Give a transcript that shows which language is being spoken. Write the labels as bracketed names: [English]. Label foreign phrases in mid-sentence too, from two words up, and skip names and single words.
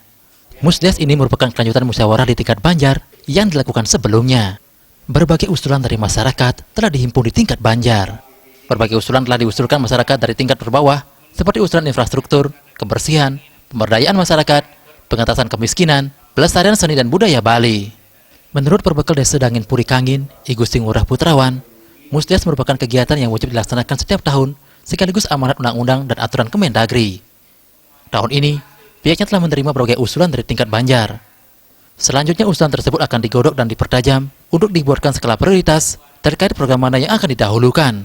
[Indonesian] Musdes ini merupakan kelanjutan musyawarah di tingkat Banjar yang dilakukan sebelumnya. Berbagai usulan dari masyarakat telah dihimpun di tingkat Banjar. Berbagai usulan telah diusulkan masyarakat dari tingkat terbawah, seperti usulan infrastruktur, kebersihan, pemberdayaan masyarakat, pengentasan kemiskinan, pelestarian seni dan budaya Bali. Menurut perbekal Desa Dangin Purikangin, I Gusti Ngurah Putrawan, Musdes merupakan kegiatan yang wajib dilaksanakan setiap tahun, sekaligus amanat undang-undang dan aturan Kemendagri. Tahun ini, pihaknya telah menerima berbagai usulan dari tingkat Banjar. Selanjutnya usulan tersebut akan digodok dan dipertajam untuk dibuatkan skala prioritas terkait program mana yang akan didahulukan.